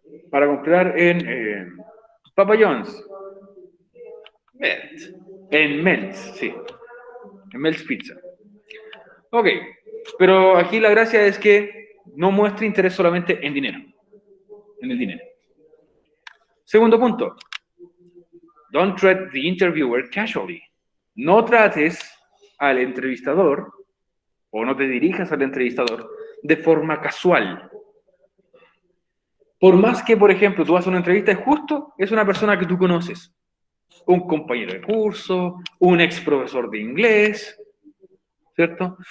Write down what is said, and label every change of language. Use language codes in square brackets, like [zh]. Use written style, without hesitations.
[es] Para comprar en Papa John's. En Mel's, sí. En Mel's Pizza. Ok. Pero aquí la gracia es que no muestre interés solamente en dinero. En el dinero. Segundo punto. [en] Don't treat the interviewer casually. [es] No trates al entrevistador o no te dirijas al entrevistador de forma casual. Por más que, por ejemplo, tú vas a una entrevista y justo es una persona que tú conoces. Un compañero de curso, un ex profesor de inglés, ¿cierto?